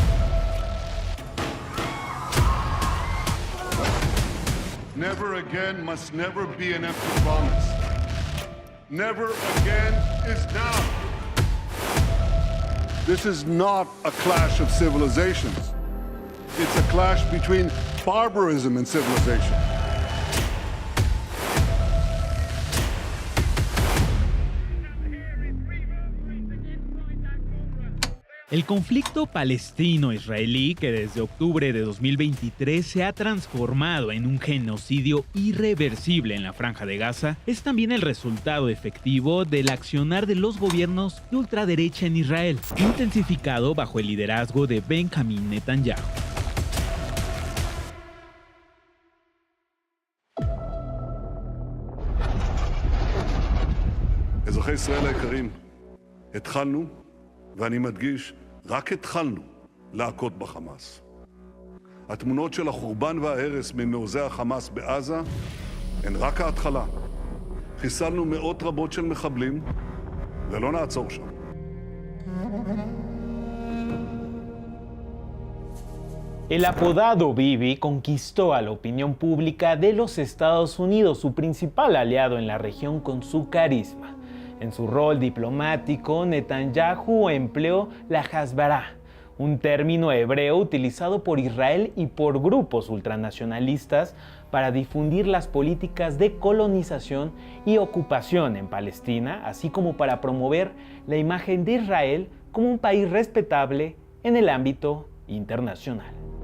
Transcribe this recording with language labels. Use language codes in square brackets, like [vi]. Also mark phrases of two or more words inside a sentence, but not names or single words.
[en] Never again must never be an empty promise. Never again is now. This is not a clash of civilizations. It's a clash between barbarism and civilization. [es] El conflicto palestino-israelí, que desde octubre de 2023 se ha transformado en un genocidio irreversible en la Franja de Gaza, es también el resultado efectivo del accionar de los gobiernos de ultraderecha en Israel, intensificado bajo el liderazgo de Benjamin Netanyahu. [he] אזרחי ישראל היקרים, התחלנו, ואני מדגיש, רק התחלנו להכות בחמאס. התמונות של החורבן וההרס ממעוזי החמאס בעזה הן רק ההתחלה. חיסלנו מאות רבות של מחבלים, ולא נעצור שם. [es] El apodado Bibi conquistó a la opinión pública de los Estados Unidos, su principal aliado en la región, con su carisma. En su rol diplomático, Netanyahu empleó la Hasbara, un término hebreo utilizado por Israel y por grupos ultranacionalistas para difundir las políticas de colonización y ocupación en Palestina, así como para promover la imagen de Israel como un país respetable en el ámbito internacional.